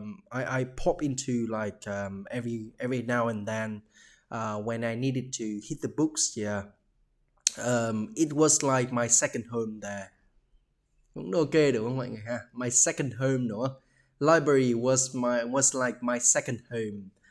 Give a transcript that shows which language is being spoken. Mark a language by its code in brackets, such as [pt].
[en] I pop into like every now and then when I needed to hit the books. Yeah, it was like my second home there. [vi] Cũng ok đúng không mọi người ha? [en] My second home [vi] đúng không? [en] Library was like my second home.